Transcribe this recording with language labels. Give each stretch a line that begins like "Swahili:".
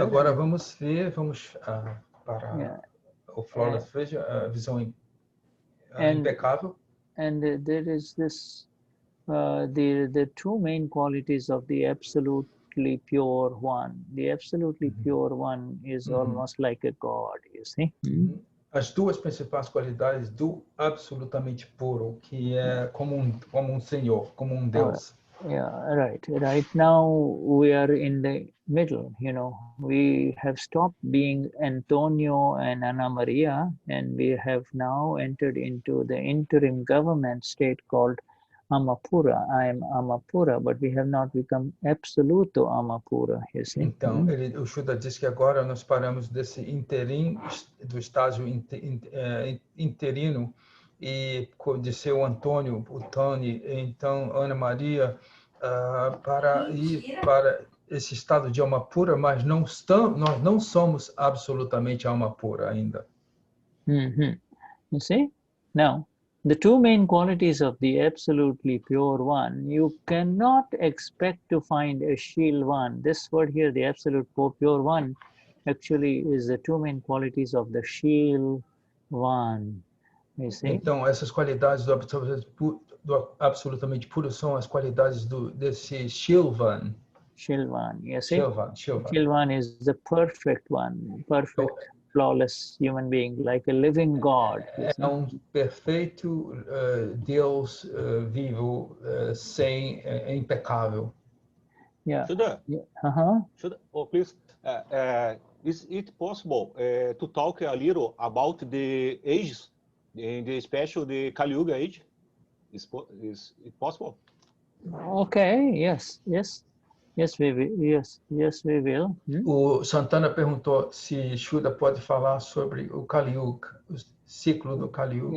Portuguese: Agora vamos para o
English: flawless vision,
Portuguese: a visão impecável.
English: And there is this, the two main qualities of the absolutely pure one. The absolutely pure one is almost like a God, you see.
Portuguese: As duas principais qualidades do absolutamente puro, que é como um Senhor, como um Deus.
English: Yeah, right. Right now we are in the middle, you know. We have stopped being Antonio and Ana Maria, and we have now entered into the interim government state called Amapura. I am Amapura, but we have not become absoluto Amapura, you see.
Portuguese: Então, o Shuddha diz que agora nós paramos desse do estágio interino, e de ser o Antônio, o Tony, então Ana Maria, para ir para esse estado de alma pura, mas nós não somos absolutamente alma pura ainda.
English: You see? Now, the two main qualities of the absolutely pure one, you cannot expect to find a Shil one. This word here, the absolute pure one, actually is the two main qualities of the Shil one.
Portuguese: Então, essas qualidades do absolutamente puro são as qualidades desse Shilvan.
English: Shilvan, you see? Shilvan. Shilvan is the perfect one, perfect, flawless human being, like a living God.
Portuguese: É perfeito Deus vivo, impecável.
English: Yeah. Shuddha, Uh-huh. Shuddha, please. Is it possible to talk a little about the ages? In the special, the Kali Yuga age, is it possible? Okay. Yes. We will. Yes, we will.
Portuguese: O Santana perguntou se Shuddha pode falar sobre o Kali Yuga, o ciclo do Kali Yuga.